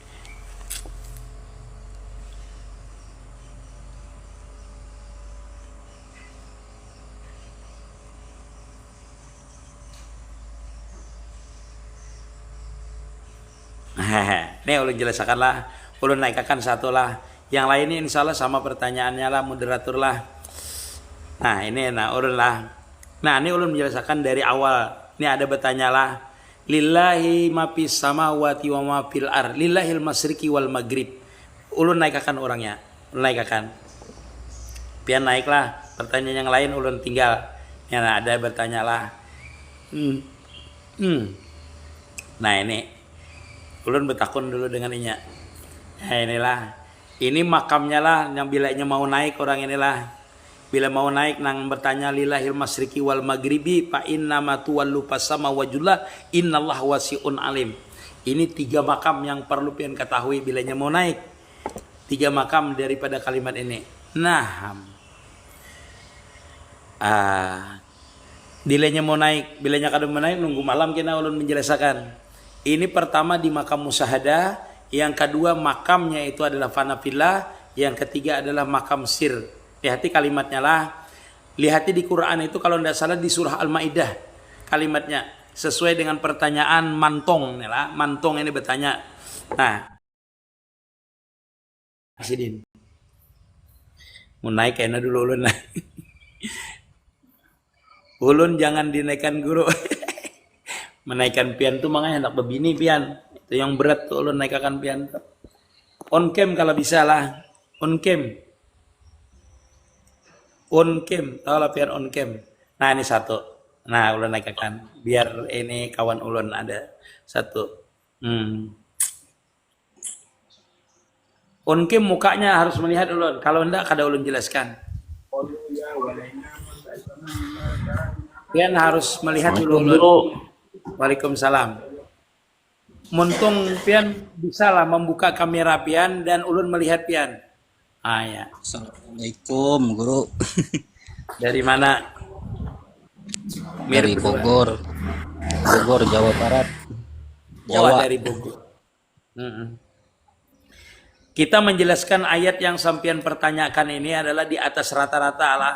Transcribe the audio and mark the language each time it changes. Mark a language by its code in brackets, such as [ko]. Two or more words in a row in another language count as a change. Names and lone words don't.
[bjn] Nih ulun jelaskan lah, ulun naikkan satu lah. Yang lain ini insya Allah sama pertanyaannya lah, moderator lah. Nah ini ulun lah. Nah ini ulun menjelaskan dari awal. Ini ada bertanya lah. [ar] لله ما في السماوات وما في الأر. لله المشرق والمغرب. [bjn] Ulun naikkan orangnya. Ulun naikkan. Pian naiklah. Pertanyaan yang lain ulun tinggal. Ya ada bertanya lah. Nah ini ulun bertakun dulu dengan inya. Nah inilah, ini makamnya lah yang bilanya mau naik orang inilah. Bila mau naik nang bertanya [ar] لله المشرق والمغرب فأينما تولوا فثم وجه الله إن الله واسع عليم. [bjn] Ini 3 makam yang perlu pian ketahui bilanya mau naik. 3 makam daripada kalimat ini. Nah, bilanya mau naik, bilanya kadang mau naik nunggu malam kena ulun menjelaskan. [id] Ini pertama di makam musyahadah, yang kedua makamnya itu adalah fanafillah, yang ketiga adalah makam sir. [bjn] Lihat kalimatnya lah. [id] Lihat di Quran itu kalau tidak salah di surah Al-Maidah kalimatnya sesuai dengan pertanyaan mantong lah. [bjn] Mantong ini bertanya. Nah, Asidin. Mau naik kayaknya dulu ulun lah. Ulun jangan dinaikkan guru. Menaikkan pian tuh makanya hendak begini pian. Itu yang berat tuh ulun naikkan pian tuh. [en] On cam [bjn] kalau bisa lah. [en] On cam. On cam. [bjn] Tahu lah pian [en] on cam. [bjn] Nah ini satu. Nah ulun naikkan. Biar ini kawan ulun ada satu. [en] On cam [bjn] mukanya harus melihat ulun. Kalau enggak kada ulun jelaskan. Pian harus melihat dulu ulun. Waalaikumsalam. Muntung pian bisa lah membuka kamera pian dan ulun melihat pian. Ya. Assalamualaikum guru. [id] Dari mana? Dari Bogor. Bogor, Jawa Barat. Jawa dari Bogor. [bjn] Kita menjelaskan ayat yang sampian pertanyakan ini adalah di atas rata-rata lah.